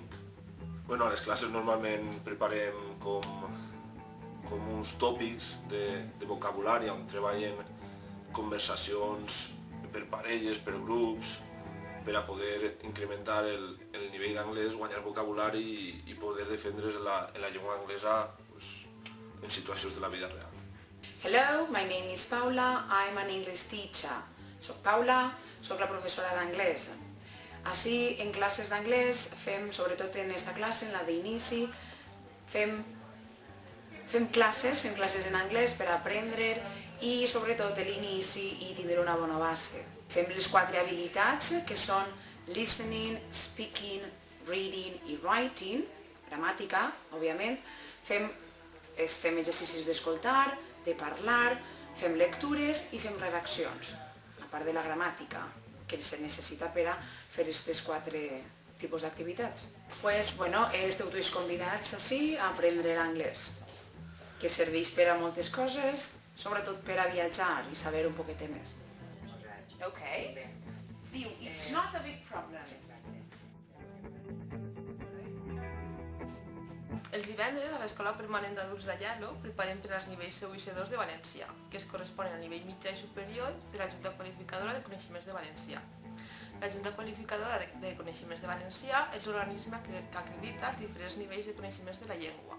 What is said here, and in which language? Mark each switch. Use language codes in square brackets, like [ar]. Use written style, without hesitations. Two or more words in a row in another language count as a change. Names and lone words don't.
[ca] A les classes normalment preparem com uns tòpics de vocabulari on treballen conversacions per parelles, per grups, per a poder incrementar el nivell d'anglès, guanyar vocabulari i poder defendre's en la llengua anglesa en situacions de la vida real. [en] Hello, my name is Paula, I'm an English teacher. [ca] Soc Paula, soc la professora d'anglès. Així, en classes d'anglès, sobretot en aquesta classe, en la d'inici, fem classes en anglès per aprendre i sobretot l'inici i tindre una bona base. Fem les 4 habilitats que són [en] listening, speaking, reading [ca] i [en] writing, [ca] gramàtica, òbviament. Fem exercicis d'escoltar, de parlar, fem lectures i fem redaccions, a part de la gramàtica, que se necessita per a fer aquests 4 tipus d'activitats. Esteu tots convidats així a aprendre l'anglès, que serveix per a moltes coses, sobretot per a viatjar i saber un poquet més. [en] Okay. It's not a big problem. [ca] Els divendres a l'Escola Permanent d'Adults d'Aielo preparem per als nivells C1 i C2 de valencià, que es corresponen al nivell mitjà i superior de la Junta Qualificadora de Coneixements de Valencià. La Junta Qualificadora de Coneixements de Valencià és l'organisme que acredita els diferents nivells de coneixements de la llengua.